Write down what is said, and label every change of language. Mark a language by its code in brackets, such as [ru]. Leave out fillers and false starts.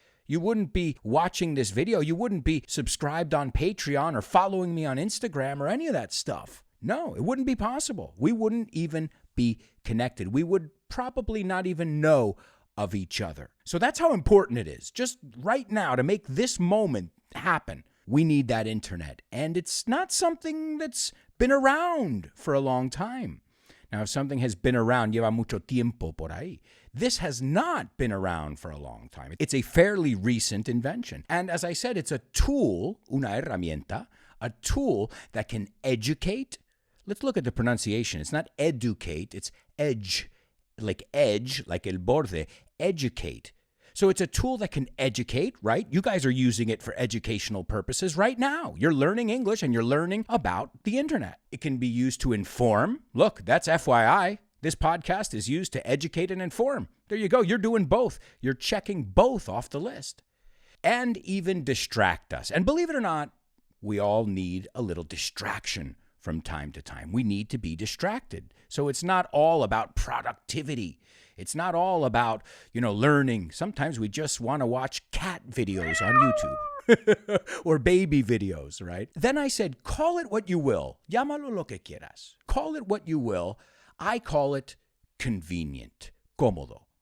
[en] You wouldn't be watching this video. You wouldn't be subscribed on Patreon or following me on Instagram or any of that stuff. No, it wouldn't be possible. We wouldn't even be connected. We would probably not even know of each other. So that's how important it is. Just right now, to make this moment happen, we need that internet. And it's not something that's been around for a long time. Now, if something has been around, [es] lleva mucho tiempo por ahí. [en] This has not been around for a long time. It's a fairly recent invention. And as I said, it's a tool, [es] una herramienta, [en] a tool that can educate. Let's look at the pronunciation. It's not educate, it's edge, like [es] el borde, [en] educate. So it's a tool that can educate, right? You guys are using it for educational purposes right now. You're learning English and you're learning about the internet. It can be used to inform. Look, that's FYI. This podcast is used to educate and inform. There you go. You're doing both. You're checking both off the list. And even distract us. And believe it or not, we all need a little distraction from time to time. We need to be distracted. So it's not all about productivity. It's not all about, learning. Sometimes we just want to watch cat videos on YouTube or baby videos, right? Then I said, call it what you will. [es] Llámalo lo que quieras. [en] Call it what you will. I call it convenient, cómodo.